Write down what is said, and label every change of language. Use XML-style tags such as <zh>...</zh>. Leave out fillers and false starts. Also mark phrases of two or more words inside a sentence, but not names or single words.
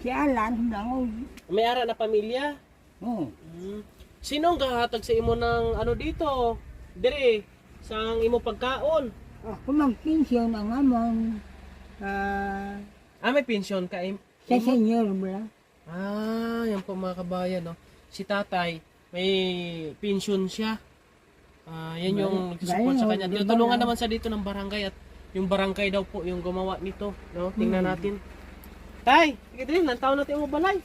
<hil>Si Alan, langog. May ara na pamilya? Oh. Sinong gahatag sa imo ng ano dito? Dire, sang imo pagkaon? Ako mag-pension ang amon. May pensyon ka Sa senior bala.</hil> <tl>yan po mga kabayan, no? Si tatay, may pensyon siya. Yan yung nagsusupport sa kanya. Tinutulungan naman sa dito ng barangay at yung barangay daw po yung gumawa nito, no? Tingnan natin.</tl> <hil>Tay, sige din, lantaw natin mo balay.</hil>